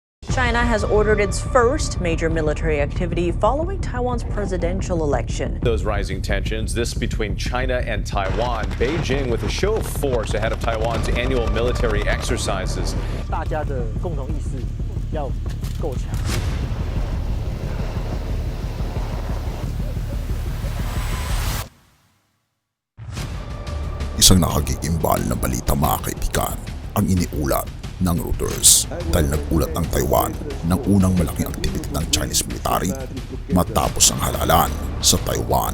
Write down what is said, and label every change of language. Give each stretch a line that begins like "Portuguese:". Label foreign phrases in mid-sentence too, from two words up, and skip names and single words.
English: China has ordered its first major military activity following Taiwan's presidential election. Those rising tensions, this between China and Taiwan. Beijing with a show of force ahead of Taiwan's annual military exercises.
Chinese: 大家的共同意识要够强。
Filipino: Isang nakagigimbal na balita mga kaibigan ang iniulat ng Reuters dahil nagulat ang Taiwan ng unang malaking aktibidad ng
English: Chinese military
Filipino: matapos ang halalan sa Taiwan.